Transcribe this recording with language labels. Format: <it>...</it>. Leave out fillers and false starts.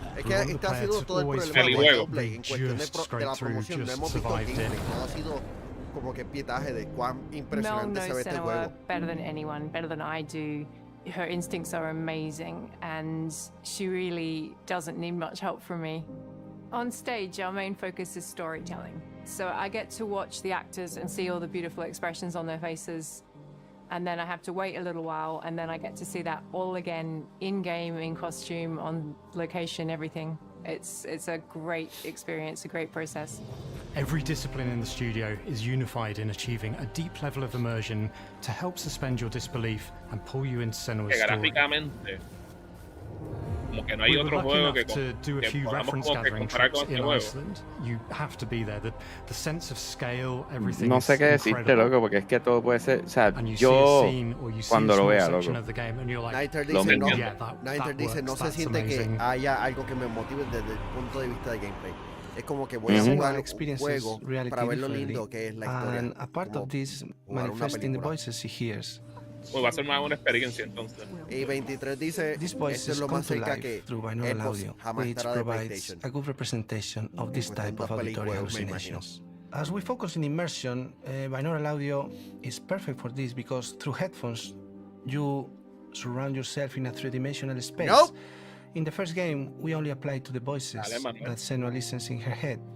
<es>Es que este ha sido todo el problema de gameplay en cuestión de la promoción. No hemos visto gameplay, todo ha sido como que pietaje de cuán impresionante se ve este juego.</es> <en>Better than anyone, better than I do. Her instincts are amazing, and she really doesn't need much help from me. On stage, our main focus is storytelling. So I get to watch the actors and see all the beautiful expressions on their faces, and then I have to wait a little while, and then I get to see that all again, in-game, in costume, on location, everything. It's a great experience, a great process. Every discipline in the studio is unified in achieving a deep level of immersion to help suspend your disbelief and pull you into Senua's story.</en> <es>Como que no hay otro juego que</es> <en>to do a few reference gathering trips in Iceland. You have to be there. The sense of scale, everything.</en> <es>No sé qué decirte, loco, porque es que todo puede ser. O sea, yo cuando lo vea, loco. Nighter dice, no se siente que haya algo que me motive desde el punto de vista de gameplay. Es como que voy a jugar un juego para ver lo lindo que es la historia.</es> <en>And a part of this manifesting the voices he hears.</en> <es>Pues va a ser más una experiencia entonces. Y 23 dice, esto es lo más cerca que Xbox jamás estará de PlayStation.</es> <en>A good representation of this type of auditory hallucinations. As we focus in immersion, binaural audio is perfect for this because through headphones, You surround yourself in a three-dimensional space. Nope. In the first game, we only applied to the voices that Senua listens in her head.</en>